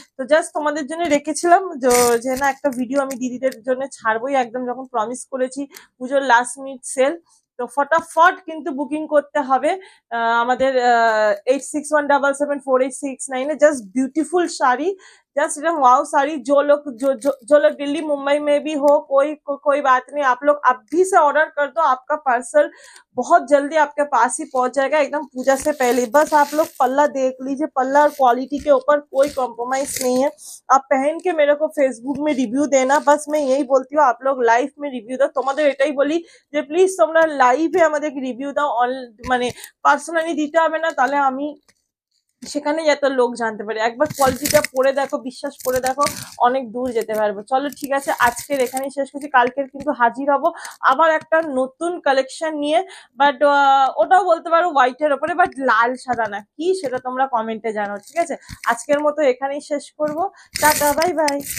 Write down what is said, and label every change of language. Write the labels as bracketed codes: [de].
[bn] তো জাস্ট তোমাদের জন্য রেখেছিলাম যে না, একটা ভিডিও আমি দিদিদের জন্য ছাড়বোই একদম, যখন প্রমিস করেছি পুজোর লাস্ট মিনিট সেল। তো ফটাফট কিন্তু বুকিং করতে হবে আমাদের 8617748669 জাস্ট [hi] ब्यूटीफुल साड़ी, जस्ट एकदम वाओ साड़ी। जो लोग दिल्ली मुंबई में भी हो, कोई बात नहीं, आप लोग अभी से ऑर्डर कर दो, आपका पार्सल बहुत जल्दी आपके पास ही पहुंच जाएगा, एकदम पूजा से पहले। बस आप लोग पल्ला देख लीजिए, पल्ला और क्वालिटी के ऊपर कोई कॉम्प्रोमाइज नहीं है। आप पहन के मेरे को फेसबुक में रिव्यू देना, बस मैं यही बोलती हूँ, आप लोग लाइव में रिव्यू दो। [bn] তোমাদের এটাই বলি যে প্লিজ তোমরা লাইভে আমাদেরকে রিভিউ দাও, মানে পার্সোনালি দিতে হবে না, তাহলে আমি সেখানে এত লোক জানতে পারে। একবার কোয়ালিটিটা পরে দেখো, বিশ্বাস করে দেখো, অনেক দূর যেতে পারবো। চলো ঠিক আছে, আজকের এখানেই শেষ করছি। কালকের কিন্তু হাজির হব আবার একটা নতুন কালেকশন নিয়ে, বাট ওটাও বলতে পারো হোয়াইটের ওপরে, বাট লাল সাদা না, কি সেটা তোমরা কমেন্টে জানো। ঠিক আছে, আজকের মতো এখানেই শেষ করব। Tata, bye bye.